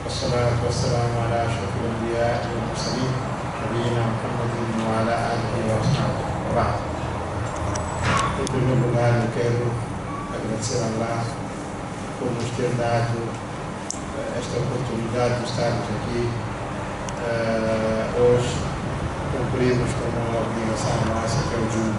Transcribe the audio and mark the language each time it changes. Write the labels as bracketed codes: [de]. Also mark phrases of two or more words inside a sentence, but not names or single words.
[ar] والصلاة والسلام على أشرف الأنبياء والمرسلين نبينا محمد وعلى آله وأصحابه وبعد. [pt] Em primeiro lugar, eu quero agradecer a Allah por nos ter dado esta oportunidade de estarmos aqui hoje. Cumprimos com uma obrigação nossa, que é o Juma.